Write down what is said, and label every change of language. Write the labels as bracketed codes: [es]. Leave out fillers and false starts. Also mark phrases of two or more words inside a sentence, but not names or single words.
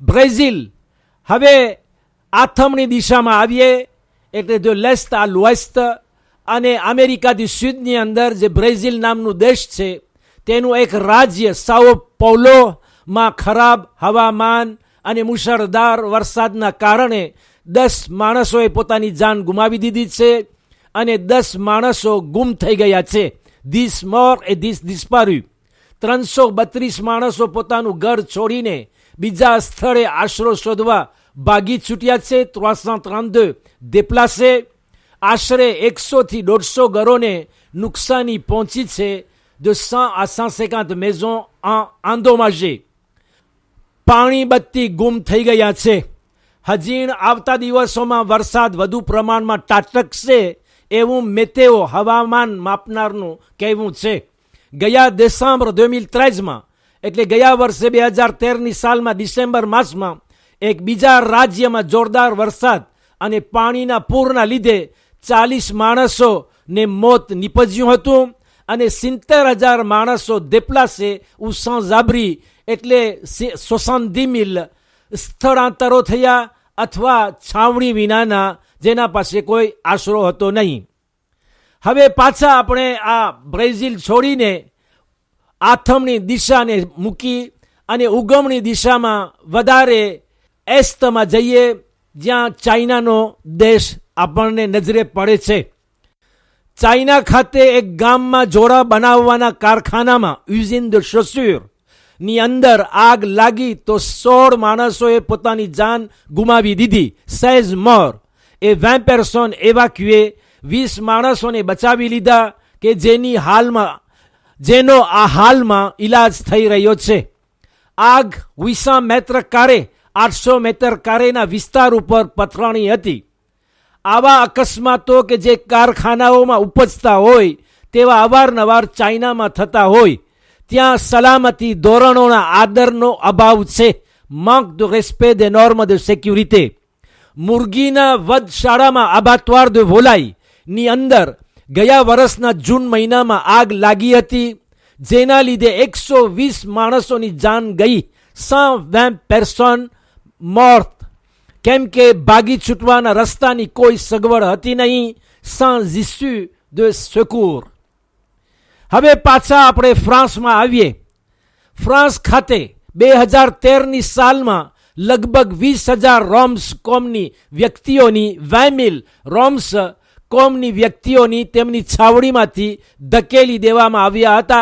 [gu] બ્રાઝિલ, હવે આથમણી દિશામાં આવીએ એટલે [fr] de l'est à l'ouest [gu] અને અમેરિકાથી સ્વીડની અંદર જે બ્રાઝિલ નામનું દેશ છે તેનું એક રાજ્ય સાઓ પૌલોમાં ખરાબ હવામાન અને મુશળધાર વરસાદના કારણે 10 માણસોએ પોતાની જાન ગુમાવી દીધી છે અને 10 માણસો ગુમ થઈ ગયા છે. [fr] 10 મોર et 10 disparus. [gu] 332 માણસો પોતાનું ઘર છોડીને બીજા સ્થળે આશરો શોધવા ભાગી છૂટ્યા છે. 332 déplacé. આશરે 100 થી 150 ઘરોને નુકસાની પહોંચી છે. [fr] de 100 à 150 maisons endommagées. [gu] પાણી બત્તી ગુમ થઈ ગયા છે. હજી આવતા દિવસોમાં વરસાદ વધુ પ્રમાણમાં ત્રાટકશે એવું મેતેઓ હવામાન માપનારનું કહેવું છે. ગયા ડિસેમ્બર 2013માં એટલે ગયા વર્ષે 2013ની સાલમાં ડિસેમ્બર માસમાં એક બીજા રાજ્યમાં જોરદાર વરસાદ અને પાણીના પૂરના લીધે 40 માણસોને મોત નીપજ્યું હતું અને 70,000 માણસો [fr] déplacé ou sans abri [gu] એટલે 70,000 સ્થળાંતરો થયા અથવા છાવણી વિનાના, જેના પાસે કોઈ આશરો હતો નહીં. હવે પાછા આપણે આ બ્રાઝિલ છોડીને આથમણી દિશાને મૂકી અને ઉગમણી દિશામાં વધારે એસ્ટમાં જઈએ, જ્યાં ચાઇનાનો દેશ આપણને નજરે પડે છે. ચાઇના ખાતે એક ગામમાં જોડા બનાવવાના કારખાનામાં [fr] usine de chaussure [gu] ની અંદર આગ લાગી તો 16 માણસોએ પોતાની જાન ગુમાવી દીધી. [fr] 16 મોર એ 20 personnes évacuées. [gu] 20 માણસોને બચાવી લીધા કે જેનો આ હાલમાં ઇલાજ થઈ રહ્યો છે. આગ 800 [fr] mètres carrés [gu] 800 મીટર કારેના વિસ્તાર ઉપર પથરાણી હતી. આવા અકસ્માતો કે જે કારખાનાઓમાં ઉપજતા હોય તેવા અવારનવાર ચાઇનામાં થતા હોય, ત્યાં સલામતી ધોરણોના આદરનો અભાવ છે. [fr] manque de respect des normes de sécurité. [gu] મુરગીના વધશાળામાં [fr] abattoir de volaille [gu] ની અંદર ગયા વર્ષના જૂન મહિનામાં આગ લાગી હતી, જેના લીધે 120 માણસોની જાન ગઈ. [fr] 120 personnes mortes. [gu] કેમ કે ભાગી છૂટવાના રસ્તાની કોઈ સગવડ હતી નહીં. [fr] sans issue de secours. [gu] હવે પાછા આપણે ફ્રાન્સમાં આવીએ. ફ્રાન્સ ખાતે 2013ની સાલમાં લગભગ 20,000 રોમ્સ કોમની વ્યક્તિઓની 20,000 રોમ્સ કોમની વ્યક્તિઓની તેમની છાવણીમાંથી ધકેલી દેવામાં આવ્યા હતા.